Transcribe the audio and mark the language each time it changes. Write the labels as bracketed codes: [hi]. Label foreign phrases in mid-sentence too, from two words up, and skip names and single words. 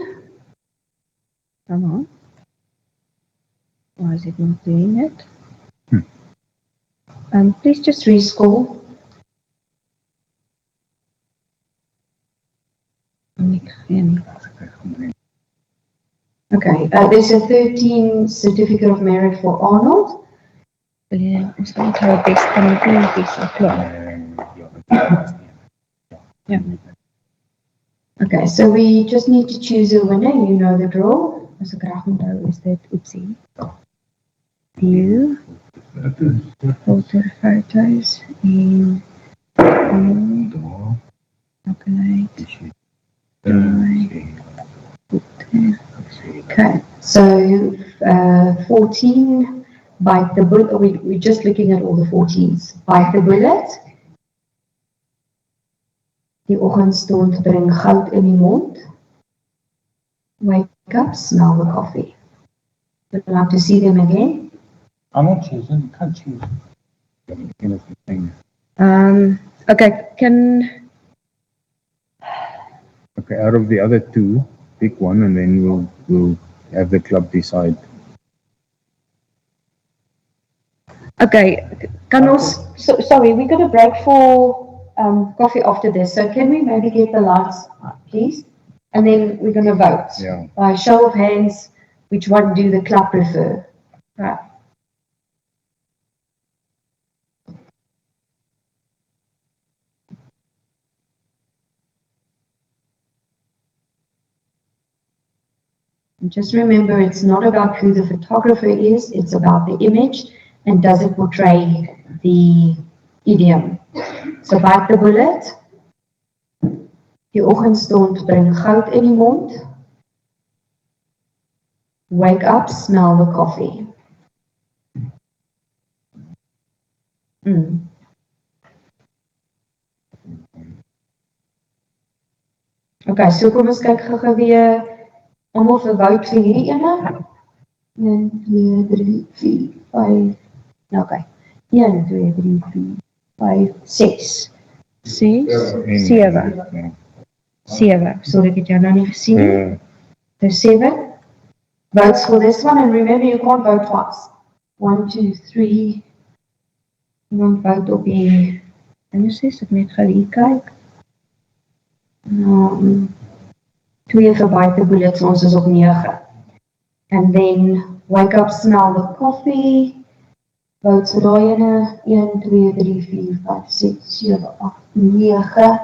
[en] Come on. Why is it not doing it? Please just Rescore. Okay, there's a 13 Certificate of Merit for Arnold. [af] Ons gaan net haar bes kan doen prentjies klaar. Ja. [en] Okay, so we just need to choose a winner. You know the draw. [af] As ek reg onthou is dit oepsie. [en] View. Filter photos en okay. Okay, so 14, bite the bullet. We're just looking at all the 14s. Bite the bullet. [af] Die oggendstond bring goud in die mond. [en] Wake up, smell the coffee. Would you like to see them again? I'm not choosing, you can't choose. Okay, Okay, out of the other two, pick one and then we'll have the club decide. Okay, [af] kan ons [en] sorry, we're going to break for coffee after this. So can we maybe get the lights, please? And then we're going to vote. Yeah. By show of hands, which one do the club prefer? Right. And just remember, it's not about who the photographer is, it's about the image and does it portray the idiom. So bite the bullet. [af] Die oggendstond bring goud in die mond. [en] Wake up, smell the coffee. Okay, so [af] kom ons kyk gou weer almal vir vote vir hierdie ene. 1, 2, 3, 4, 5. Okay. 1, 2, 3, 4, 5, 6. 6, 7. 7. Sorry, ek het jou nou nie gesien nie. [en] There's 7 votes for this one, and remember you can't vote twice. 1, 2, 3. [af] Iemand vote op die, En jy sê, ek net gou hier kyk. 2 vir [en] bite the bullets, [af] ons is op 9. [en] And then wake up, smell the coffee. [af] Votes vir daai ene, 1, 2, 3, 4, 5, 6, 7, 8, 9.